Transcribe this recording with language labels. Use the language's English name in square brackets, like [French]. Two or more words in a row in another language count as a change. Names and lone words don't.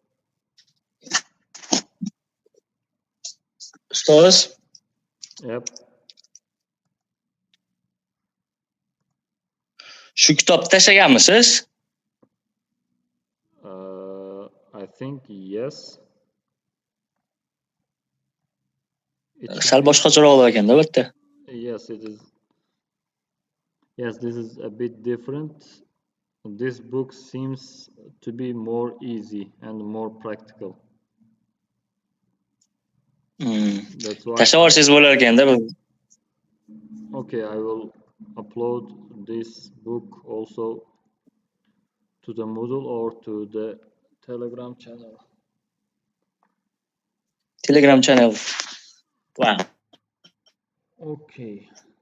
[Uzbek] Ustoz, [English] Yep. [Uzbek] shu kitobni tashlaganmisiz? [English] I think yes. It should [Uzbek] Sal [English] be. [Uzbek] boshqacharoq bo'lar ekanda bu yerda. [English] Yes, it is. Yes, this is a bit different. This book seems to be more easy and more practical. That's why [Uzbek] Tashlab yuborsangiz bo'lar ekanda bu. [English] okay, I will upload this book also to the Moodle or to the Telegram channel. Telegram channel. Wow. Okay.